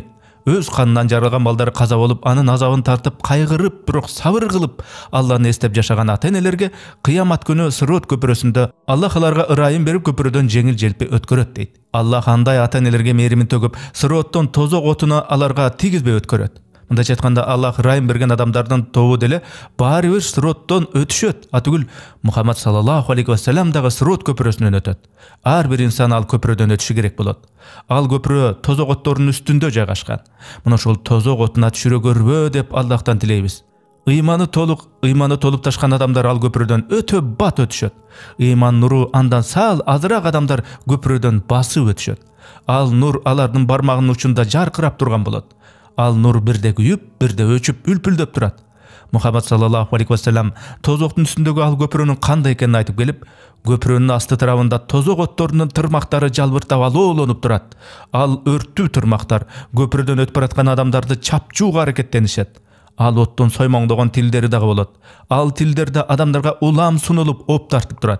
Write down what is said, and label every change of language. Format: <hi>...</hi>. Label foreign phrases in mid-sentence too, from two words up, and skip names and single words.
<ky>Өз канынан жаралган балдары каза болуп, анын азабын тартып, кайгырып, бирок сабыр кылып Алланы эстеп жашаган ата-энелерге кыямат күнү Сирот көпүрөсүндө Аллах аларга ырайым берип көпүрөдөн жеңил-желпи өткөрөт дейт. Аллах андай ата-энелерге мээримин төгүп, Сироттон тозок отуна аларга тийгизбей өткөрөт. Мындайча айтканда, Аллах ырайым берген адамдардын тобу деле баары бир Сироттон өтүшөт. Атүгүл Мухаммад</ky> <ar>صلى الله عليه وسلم</ar> <ky>дагы Сирот көпүрөсүнөн өтөт. Ар бир инсан ал көпүрөдөн өтүшү керек болот. Ал көпүрө тозок отторунун үстүндө жайгашкан. Мына ошол тозок отуна түшүрө көрбө деп Аллахтан тилейбиз. Ыйманы толуп ташкан адамдар ал көпүрөдөн өтө бат өтүшөт. Ыйман нуру андан сал азыраак адамдар көпүрөдөн басып өтүшөт. Ал нур алардын бармагынын учунда жаркырап турган болот. Ал нур бирде күйүп, бирде өчүп, үлпүлдөп турат. Мухаммад</ky> <ar>صلى الله عليه وسلم</ar> <ky>тозоктун үстүндөгү ал көпүрөнүн кандай экенин айтып келип, көпүрөнүн асты тарабында тозок отторунун тырмактары жалбыртап алоолонуп турат. Ал өрттүү тырмактар көпүрөдөн өтүп бараткан адамдарды чапчууга аракеттенишет. Ал оттон соймоңдогон тилдери дагы болот. Ал тилдерде адамдарга улам сунулуп, оп тартып турат.</ky>